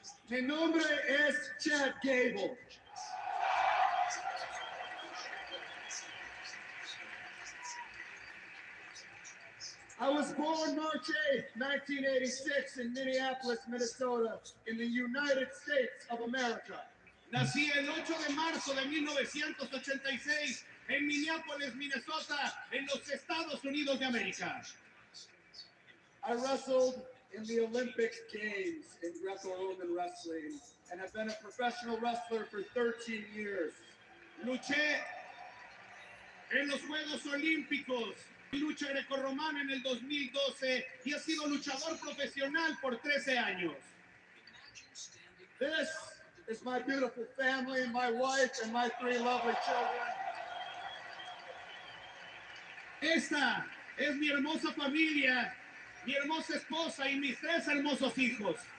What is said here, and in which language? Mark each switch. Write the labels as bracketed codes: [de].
[es] Mi nombre es Chad Gable. [en] I was born March 8th, 1986 in Minneapolis, Minnesota, in the United States of America. [es] Nací el 8 de marzo de 1986 en Minneapolis, Minnesota, en los Estados Unidos de América. [en] I wrestled in the Olympic Games in Greco-Roman wrestling and have been a professional wrestler for 13 years. [es] Luché en los Juegos Olímpicos, lucha grecorromana en el 2012 y he sido luchador profesional por 13 años. [en] This is my beautiful family, my wife, and my 3 lovely children. [es] Esta es mi hermosa familia, mi hermosa esposa y mis 3 hermosos hijos.